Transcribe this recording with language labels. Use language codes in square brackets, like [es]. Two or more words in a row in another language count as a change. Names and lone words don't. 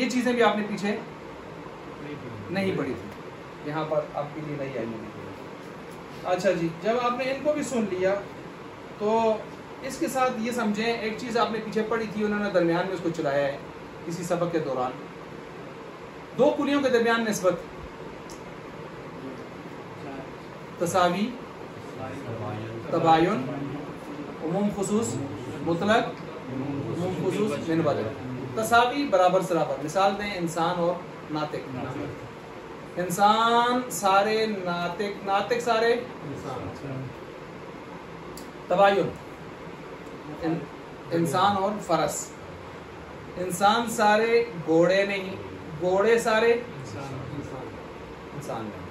[ur] یہ چیزیں بھی آپ نے پیچھے نہیں پڑھی تھی، یہاں پر آپ کے لیے نہیں آئی ہیں. اچھا جی، جب آپ نے ان کو بھی سن لیا تو اس کے ساتھ یہ سمجھیں ایک چیز آپ نے پیچھے پڑھی تھی، انہوں نے درمیان میں اس کو چلایا ہے کسی سبق کے دوران. 2 کلیوں کے درمیان نسبت، تساوی، تباین، عموم خصوص، مطلق، عموم خصوص، من بدل. تساوی برابر سرابر. مثال دیں انسان اور ناطق. انسان سارے، ناطق سارے. تباین انسان اور فرس. انسان سارے گھوڑے نہیں، گھوڑے سارے انسان نہیں.